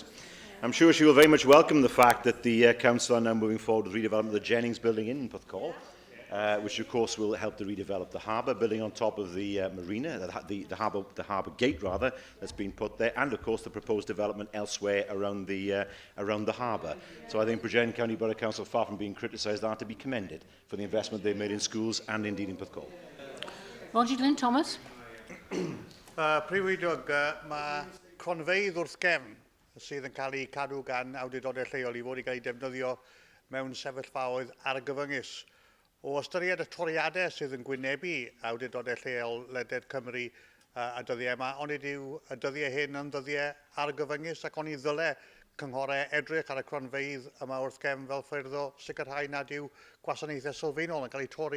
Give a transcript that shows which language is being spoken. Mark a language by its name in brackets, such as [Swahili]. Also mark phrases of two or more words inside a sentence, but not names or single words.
[English] I'm sure she will very much welcome the fact that the council are now moving forward with redevelopment of the Jennings building in Porthcawl, which of course will help to redevelop the harbour, building on top of the marina, the harbour gate rather, that's been put there, and of course the proposed development elsewhere around the harbour. So I think Bridgend County Borough Council, far from being criticised, are to be commended for the investment they've made in schools and indeed in Porthcawl. Roger Glyn Thomas. [Welsh] Prif Weinidog, mae cronfeydd wrth gefn sydd yn cael ei cadw gan awdurdodau lleol i fod i gael ei defnyddio mewn sefyllfaoedd argyfyngus. O ystyried y toriadau sydd yn gwynebu awdurdodau lleol leded Cymru a dyddiau yma, ond ydyw y dyddiau hyn yn dyddiau argyfyngus ac ond i ddyle cynghorau edrych ar y cronfeydd yma wrth gefn fel ffyrdd o sicrhau nad yw gwasanaethau sylfaenol yn cael eu torri.